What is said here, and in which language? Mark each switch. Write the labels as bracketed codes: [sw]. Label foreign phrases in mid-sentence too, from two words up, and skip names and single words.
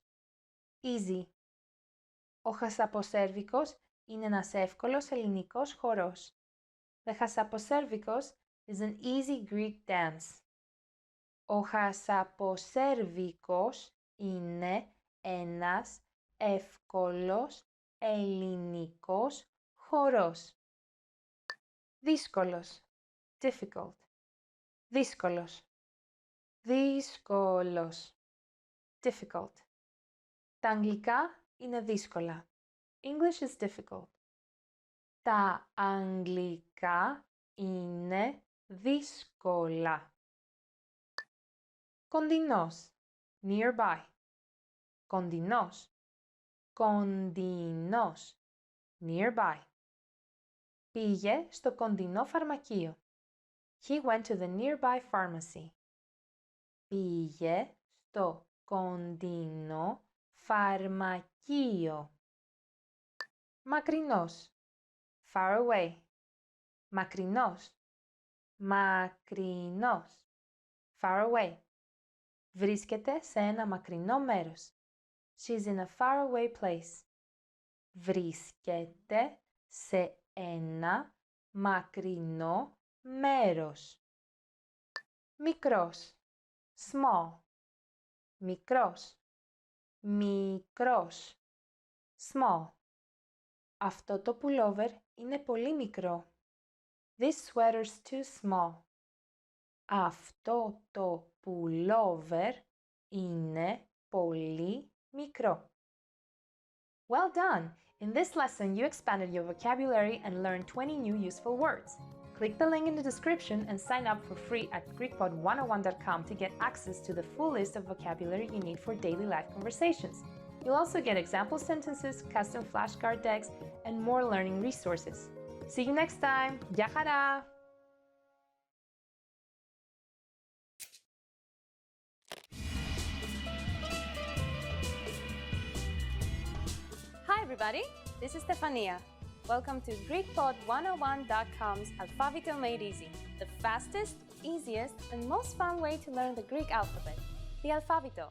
[en] Easy. [el] Ο χασαποσέρβικος είναι ένας εύκολος ελληνικός χορός. [en] The χασαποσέρβικος is an easy Greek dance. [el] Ο χασαποσέρβικος είναι ένας εύκολος ελληνικός χορός. Δύσκολος. Difficult. Δύσκολος. Δύσκολος. [en] Difficult. [el] Τα αγγλικά είναι δύσκολα. [en] English is difficult. [el] Τα αγγλικά είναι δύσκολα. Κοντινός. Nearby. Κοντινός. Κοντινός. [en] Nearby. [el] Πήγε στο κοντινό φαρμακείο. [en] He went to the nearby pharmacy. [el] Πήγε στο κοντινό φαρμακείο. [en] Μακρινός. Far away. [el] Μακρινός. Μακρινός. [en] Far away. [el] Βρίσκεται σε ένα μακρινό μέρος. [en] She's in a far away place. [el] Βρίσκεται σε ένα μακρινό μέρος. Μικρός. Small. Μικρός. Μικρός. Small. Αυτό το pullover είναι πολύ μικρό. [en] This sweater's too small. [el] Αυτό το pullover είναι πολύ μικρό. [en] Well done! In this lesson, you expanded your vocabulary and learned 20 new useful words. Click the link in the description and sign up for free at GreekPod101.com to get access to the full list of vocabulary you need for daily life conversations. You'll also get example sentences, custom flashcard decks, and more learning resources. See you next time! [el] Γεια χαρά! [en] Hi everybody, this is Stefania. Welcome to GreekPod101.com's Alphavito Made Easy, the fastest, easiest, and most fun way to learn the Greek alphabet, the Alphavito.